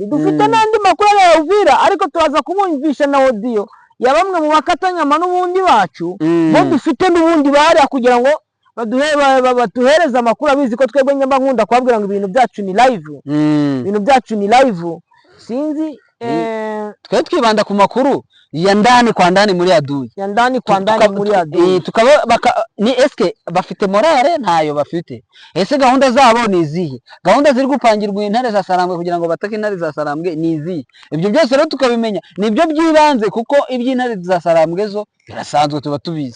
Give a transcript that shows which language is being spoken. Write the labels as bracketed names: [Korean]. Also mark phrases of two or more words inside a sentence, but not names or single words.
[Kinyarwanda] Dufite n'andi makuru ya Uvira, ariko turaza kumwumvisha na audio ya bamwe mu bakatanyama n'ubundi bacu, bo dufite n'ubundi bari kugira ngo batuhereze amakuru. Abizi ko twebwe nyamba nkunda kubabwira ngo ibintu byacu ni live. Ibintu byacu ni live. Sinzi twe twibanda ku makuru [Swahili] ya ndani kwa ndani [Kinyarwanda] muri adui, [Swahili] ya ndani kwa ndani muri adui. [Kinyarwanda] Tukaba ni eske bafite morale ntayo bafite? Ese gahunda zabo ni izihe? Gahunda ziri gupangirwa intare za Sarambwe kugira ngo batake intare za Sarambwe ni izihe? Ibyo byose rero tukabimenya, nibyo byibanze, kuko iby'intare za Sarambwe zo birasanzwe tuba tubizi.